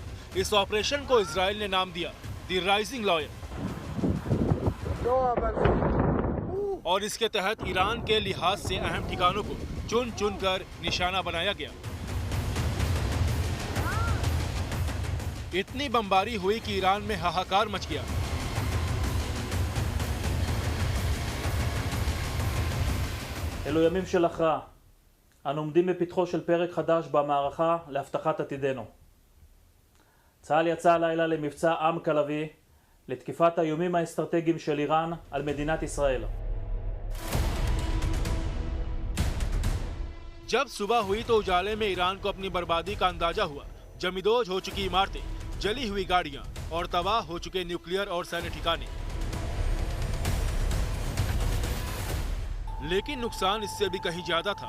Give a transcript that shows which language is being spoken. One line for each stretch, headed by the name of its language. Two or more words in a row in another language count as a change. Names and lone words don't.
Hindi: इस ऑपरेशन को इजरायल ने नाम दिया द राइजिंग लायन, और इसके तहत ईरान के लिहाज से अहम ठिकानों को चुन चुन कर निशाना बनाया गया। इतनी बमबारी हुई कि ईरान में हाहाकार मच गया।
Hebrew: אלו ימים של הכרעה. אנו עומדים בפתחו של פרק חדש במערכה להבטחת עתידנו. צה"ל יצא הלילה למבצע עם כלבי לתקיפת האיומים האסטרטגיים של איראן על מדינת ישראל.
Hindi: जब सुबह हुई तो उजाले में ईरान को अपनी बर्बादी का अंदाजा हुआ। जमींदोज हो चुकी इमारतें, जली हुई गाड़ियां और तबाह हो चुके न्यूक्लियर और सैन्य ठिकाने। लेकिन नुकसान इससे भी कहीं ज्यादा था।